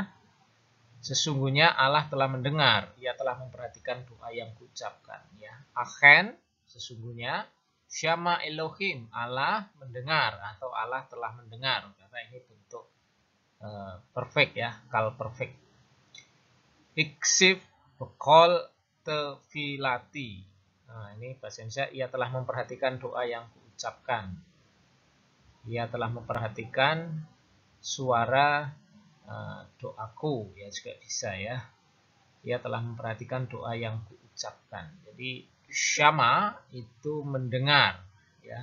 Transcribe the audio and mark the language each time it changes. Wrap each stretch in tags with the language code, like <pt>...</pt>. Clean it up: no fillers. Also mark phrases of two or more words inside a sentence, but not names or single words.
<id>Sesungguhnya Allah telah mendengar, Ia telah memperhatikan doa yang kuucapkan ya. Achen, sesungguhnya</id> <he>שמע אלוהים,</he> <id>Allah mendengar atau Allah telah mendengar, karena ini bentuk perfect ya, kal perfect.</id> <he>הקשיב בקול תפילתי.</he> <id>Nah, ini bahasa Indonesia, Ia telah memperhatikan doa yang kuucapkan. Ia telah memperhatikan suara doaku ya, juga bisa ya. Ia telah memperhatikan doa yang kuucapkan. Jadi syama itu mendengar ya.</id>